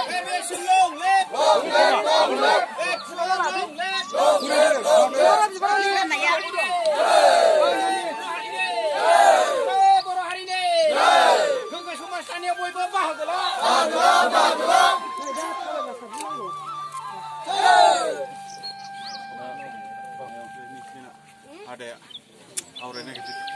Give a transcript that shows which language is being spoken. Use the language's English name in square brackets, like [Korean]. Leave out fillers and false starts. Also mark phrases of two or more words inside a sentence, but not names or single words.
[English] Aviation long live! Long live! Long live! Long live! Long live! Long live! [Bodo] बर' हारिनि गोग्गो समाज दानायाव बयबो बाहागो ला! बाहागो ला! आदाया आवरायनो नागिरदों